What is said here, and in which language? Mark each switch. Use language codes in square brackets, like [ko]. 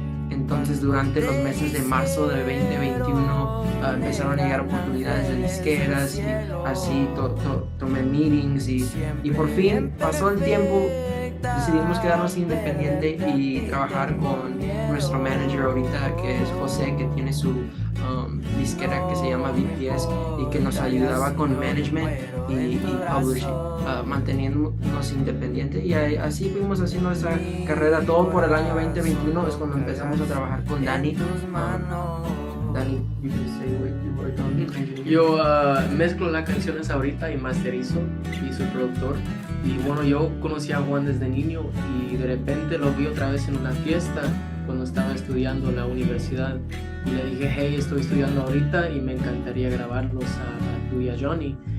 [es] Entonces durante los meses de marzo del 2021 empezaron a llegar oportunidades de disqueras y así tomé meetings y por fin pasó el tiempo, decidimos quedarnos independiente y trabajar con nuestro manager ahorita, que es José, que tiene su disquera que se llama BPS y que nos ayudaba con management y publishing, manteniéndonos independientes, y así fuimos haciendo esa carrera todo por el año 2021. Es cuando empezamos a trabajar con Dani. [en] Dani, you can say what you worked on engineering. [es] Yo mezclo las canciones ahorita y masterizo y soy productor. Y bueno, yo conocí a Juan desde niño y de repente lo vi otra vez en una fiesta cuando estaba estudiando en la universidad. Y le dije, hey, estoy estudiando ahorita y me encantaría grabarlos a tú y a Johnny.